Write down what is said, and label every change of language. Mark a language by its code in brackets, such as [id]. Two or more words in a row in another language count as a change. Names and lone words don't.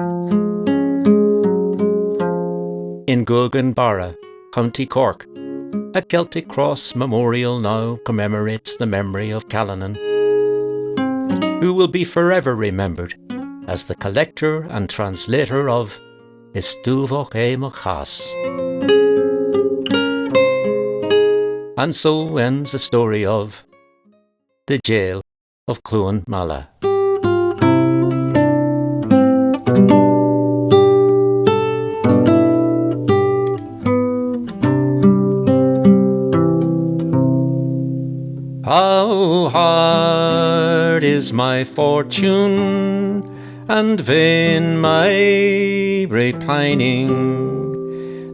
[en] In Goganbarra, County Cork, a Celtic Cross memorial now commemorates the memory of Callanan, who will be forever remembered as the collector and translator of Istúvach é mo chas. And so ends the story of the Jail of Cluain Meala. How hard is my fortune, and vain my repining.